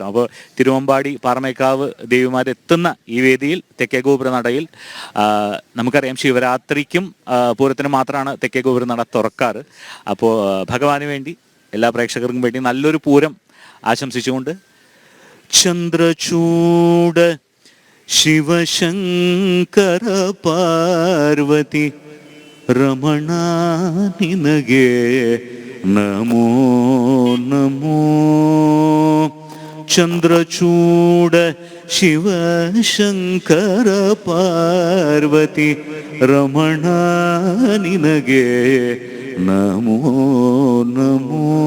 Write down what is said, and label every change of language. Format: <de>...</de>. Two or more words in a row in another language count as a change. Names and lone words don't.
<ml>അപ്പോൾ തിരുവമ്പാടി പാറമേക്കാവ് ദേവിമാരെത്തുന്ന ഈ വേദിയിൽ തെക്കേ ഗോപുര നടയിൽ നമുക്കറിയാം ശിവരാത്രിക്കും പൂരത്തിനും മാത്രമാണ് തെക്കേ ഗോപുര നട തുറക്കാറ്. അപ്പോൾ ഭഗവാന് വേണ്ടി, എല്ലാ പ്രേക്ഷകർക്കും വേണ്ടി നല്ലൊരു പൂരം ആശംസിച്ചുകൊണ്ട്</ml> <kn>ಚಂದ್ರಚೂಡ ಶಿವಶಂಕರ ಪಾರ್ವತಿ ರಮಣ ನಿನಗೆ ನಮೋ ನಮೋ. ಚಂದ್ರಚೂಡ ಶಿವಶಂಕರ ಪಾರ್ವತಿ ರಮಣ ನಿನಗೆ ನಮೋ ನಮೋ.</kn>